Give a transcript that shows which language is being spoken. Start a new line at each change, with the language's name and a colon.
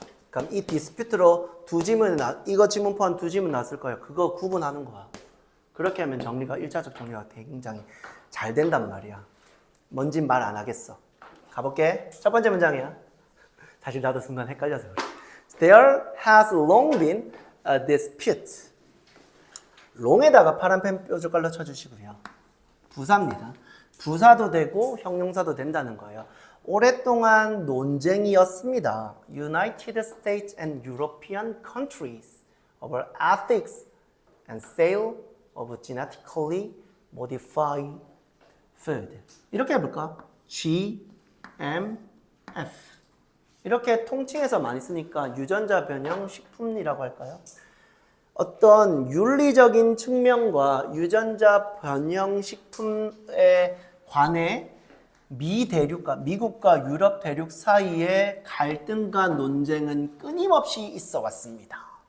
Korean: 그럼 이 디스퓨트로 이거 지문 포함 2지문 나왔을 거예요. 그거 구분하는 거야. 그렇게 하면 1차적 정리가 굉장히 잘 된단 말이야. 뭔진 말 안 하겠어. 가볼게. 첫 번째 문장이야. 사실 나도 순간 헷갈려서 그래.
English: There has long been a dispute.
Korean: long에다가 파란펜 뾰족갈로 쳐주시고요. 부사입니다. 부사도 되고 형용사도 된다는 거예요. 오랫동안 논쟁이었습니다.
English: United States and European countries over ethics and sale of genetically modified food.
Korean: 이렇게 해볼까? G, M, F. 이렇게 통칭해서 많이 쓰니까 유전자 변형 식품이라고 할까요? 어떤 윤리적인 측면과 유전자 변형 식품에 관해 미국과 유럽 대륙 사이에 갈등과 논쟁은 끊임없이 있어 왔습니다.